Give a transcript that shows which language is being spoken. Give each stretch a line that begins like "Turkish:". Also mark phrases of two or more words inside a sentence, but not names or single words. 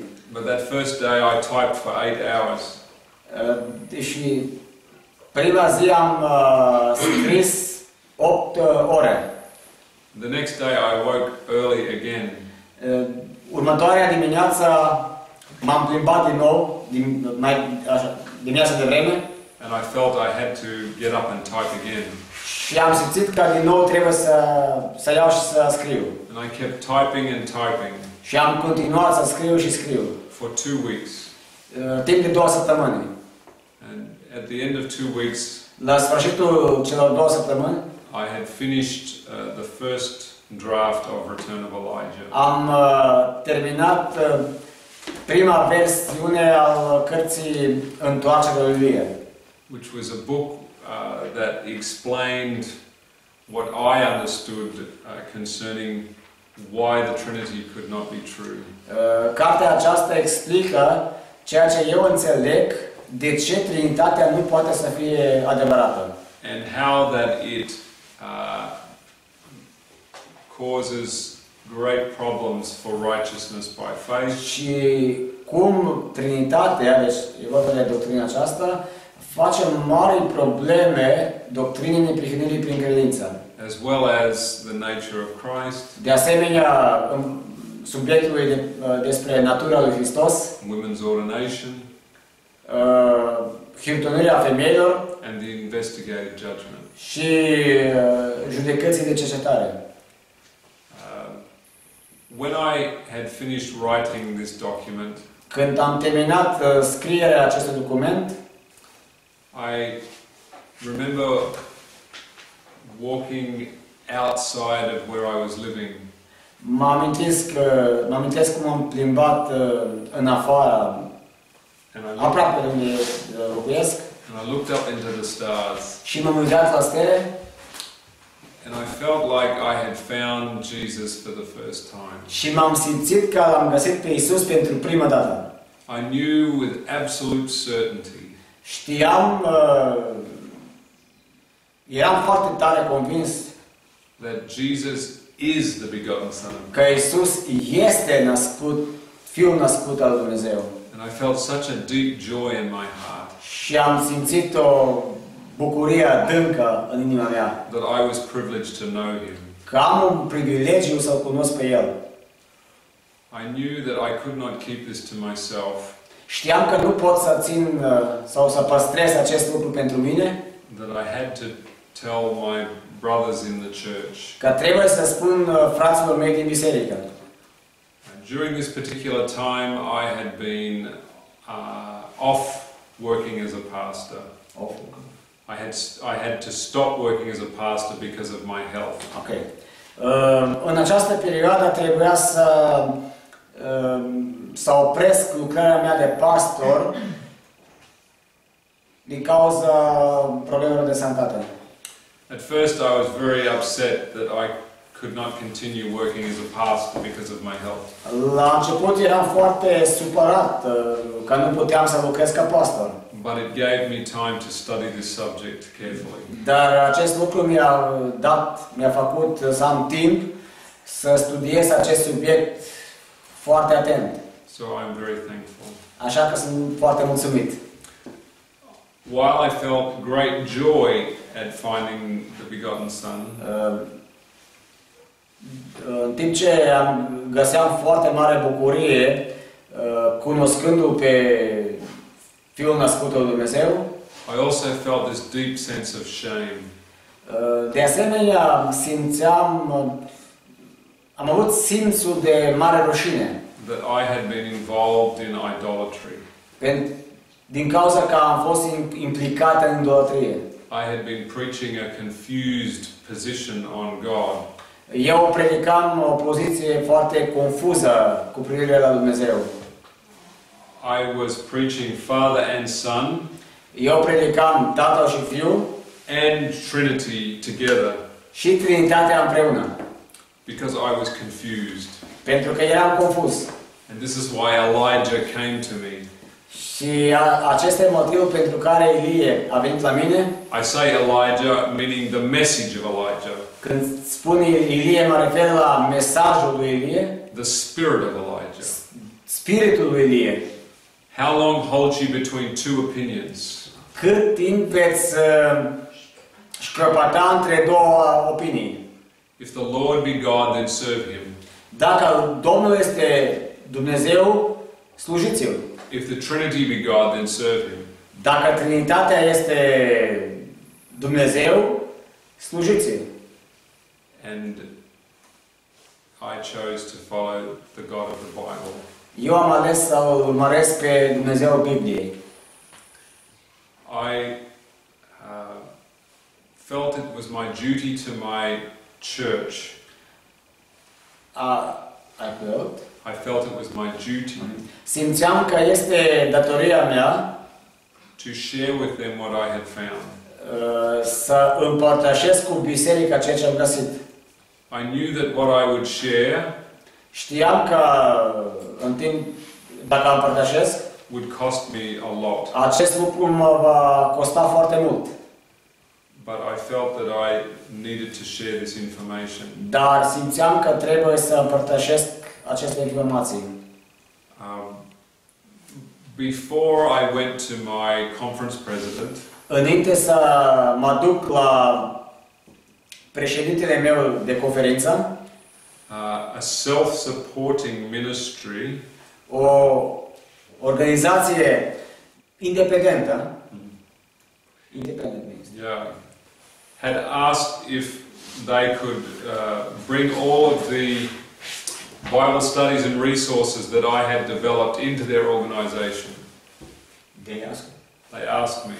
English: But that first day I typed for 8 hours.
Romanian: Și prima zi am scris 8 ore.
English: The next day I woke early again.
Romanian: Următoarea dimineață m-am plimbat din nou, dimineața de vreme.
English: And I felt I had to get up and type again.
Romanian: Și am simțit că din nou trebuie să iau și să scriu.
English: And I kept typing and typing.
Romanian: Și am continuat să scriu și scriu.
English: For 2 weeks.
Romanian: Timp de 2 săptămâni.
English: And at the end of 2 weeks,
Romanian: la sfârșitul celor 2 săptămâni,
English: I had finished the first draft of Return of Elijah.
Romanian: Am terminat prima versiune al cărții Întoarcerea lui Ilie.
English: Which was a book that explained what I understood concerning why the Trinity could not be true.
Romanian: Cartea aceasta explică ceea ce eu înțeleg de ce Trinitatea nu poate să fie adevărată.
English: And how that it causes great problems for righteousness by faith.
Romanian: Și cum Trinitatea, deci e vorba de doctrina aceasta, face mari probleme doctrinei neprihănirii prin credință.
English: as well as the nature of Christ,
Romanian: de asemenea subiectului despre natura lui Hristos,
English: women's ordination,
Romanian: hirtonirea femeilor
English: and the investigative judgment.
Romanian: și judecății de cercetare.
English: When I had finished writing this document,
Romanian: Când am terminat scrierea acestui document,
English: I remember walking outside of where I was living,
Romanian: mă amintesc cum am plimbat în afara,
English: and I
Romanian: aproape de unde locuiesc,
English: looked up into the stars,
Romanian: și m-am uitat la stele
English: and I felt like I had found Jesus for the first time.
Romanian: și m-am simțit că l-am găsit pe Isus pentru prima dată.
English: I knew with absolute certainty
Romanian: Știam, eram foarte tare convins
English: that Jesus is the begotten Son of God.
Romanian: că Isus este născut, Fiul născut al lui Dumnezeu.
English: And I felt such a deep joy in my heart
Romanian: Și am simțit o bucurie adâncă în inima mea,
English: that I was privileged to know Him.
Romanian: că am un privilegiu să-L cunosc pe El.
English: I knew that I could not keep this to myself,
Romanian: Știam că nu pot să țin sau să păstrez acest lucru pentru mine,
English: that I had to tell my brothers in the church.
Romanian: că trebuie să spun fraților mei din biserică.
English: During this particular time, I had been off working as a pastor. I had to stop working as a pastor because of my health. Ok.
Romanian: În această perioadă trebuia să opresc lucrarea mea de pastor din cauza problemelor de sănătate.
English: At first, I was very upset that I could not continue working as a pastor because of my health.
Romanian: La început eram foarte supărat că nu puteam să lucrez ca pastor.
English: But it gave me time to study this subject carefully.
Romanian: Dar acest lucru mi-a făcut să am timp să studiez acest subiect foarte atent.
English: So I'm very thankful.
Romanian: Așa că sunt foarte mulțumit.
English: While I felt great joy at finding the begotten Son,
Romanian: În timp ce găseam foarte mare bucurie cunoscându-L pe Fiul născut al lui Dumnezeu,
English: I also felt this deep sense of shame.
Romanian: de asemenea am avut simțul de mare rușine
English: That I had been involved in idolatry.
Romanian: din cauza că am fost implicat în idolatrie.
English: I had been preaching a confused position on God.
Romanian: Eu predicam o poziție foarte confuză cu privire la Dumnezeu.
English: I was preaching Father and Son
Romanian: Eu predicam Tatăl și Fiul
English: and Trinity together
Romanian: și Trinitatea împreună,
English: because I was confused.
Romanian: pentru că eram confuz.
English: And this is why Elijah came to me.
Romanian: Și acesta e motivul pentru care Ilie a venit la mine.
English: I say Elijah, meaning the message of Elijah.
Romanian: Când spun Ilie, mă refer la mesajul lui Ilie,
English: The spirit of Elijah.
Romanian: spiritul lui Ilie.
English: How long hold you between two opinions?
Romanian: Cât timp veți șcrăpăta între două opinii?
English: If the Lord be God, then serve Him.
Romanian: Dacă Domnul este Dumnezeu, slujiți-L.
English: If the Trinity be God, then serve Him.
Romanian: Dacă Trinitatea este Dumnezeu, slujiți-L.
English: And I chose to follow the God of the Bible.
Romanian: Eu am ales să urmăresc pe Dumnezeul Bibliei.
English: I felt it was my duty to my church. I felt it was my duty
Romanian: Simțeam că este datoria mea
English: to share with them what I had found.
Romanian: Să împărtășesc cu biserica ceea ce am găsit.
English: I knew that what I would share
Romanian: Știam că în timp, dacă împărtășesc,
English: would cost me a lot.
Romanian: acest lucru mă va costa foarte mult.
English: But I felt that I needed to share this information.
Romanian: Dar simțeam că trebuie să împărtășesc aceste informații.
English: Before I went to my conference president,
Romanian: Înainte să mă duc la președintele meu de conferință,
English: a self-supporting ministry,
Romanian: o organizație independentă,
English: yeah, had asked if they could bring all of the Bible studies and resources that I had developed into their organization. They asked me